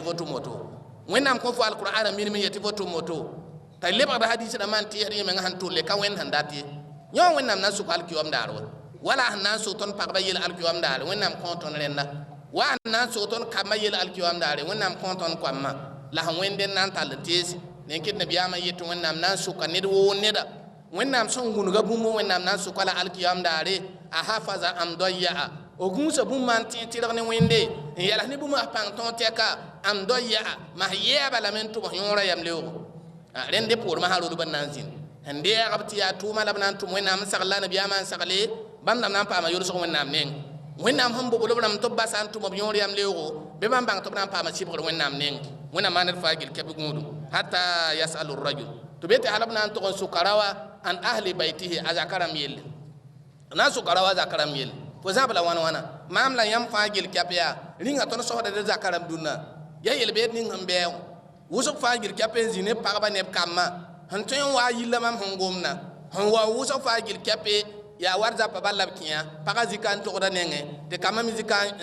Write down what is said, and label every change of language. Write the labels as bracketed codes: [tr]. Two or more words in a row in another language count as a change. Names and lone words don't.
[mos] fo tʋm woto wẽnnaam kõ fo alqur'ana minim n yetɩ fo tʋm woto t'a lebgd hadis rãmbã n tɩɩsd yẽ meng sẽn tʋlle ka wẽnd sẽn dat ye yõ wẽnnaam na n sʋk alkiyoam daar wa wala sẽn na n sʋk tõnd pagba yel alkiyoam daare wẽnnaam kõ tõnd rẽnda wa sẽn na n sʋk tõnd kambã yel alkiyoam daare wẽnnaam kõ tõnd koamã la sẽn wẽnd n na n tall n teese ne n kɩt nabiyaamã yetɩ wẽnnaam na n sʋka ned woo neda wẽnnaam sẽn gũnga bũmb wẽnnaam na n sʋka la alkiyaam daare a hafaza am doyaa o gũusa bũmb n tẽ tɩrg ne wẽnde n yɛls ne bũmb pãng tõog tɛka am doyaa mas yɛɛba lame n tʋbs yõorã yam leoogo rẽnd de poormã sã rodb n na n zĩnd sẽn deegb tɩ yaa tʋʋma la b na n tʋm wẽnnaam n sagl la nabiyaamã n sagle bãmb nam na n paama yʋlsg wẽnnaam neng wẽnnaam sẽn bobl b rãmb tɩ b basã n tʋm b yõor yam leoogo bɩ bãmb bãng tɩ b na n paama sɩbgr wẽnnaam neng wẽnnaam maa ned faa gil kɛp gũudum hata yasalu rajul tɩ be tɩ hal b na n tʋg n sʋka rawa [ar] عن أهل بيته [mos] a zakaram yelle na sʋka rawa a zakaram yelle fo zãb la wãn-wãna maam la yãmb fãa gil kɛp yaa rĩnga tõnd sõsda d zakaram dũnna ya yel beed ning sẽn bɛɛgo wʋsg fãa gil kɛp n zĩ ne pagba neb kambã sẽn tõe n wa yilla mam sẽn gomna sẽn wa wʋsg fãa gil kɛpe yaa war zapa bal la b kẽa pagã zika n tʋgda nengẽ tɩ kambã me zika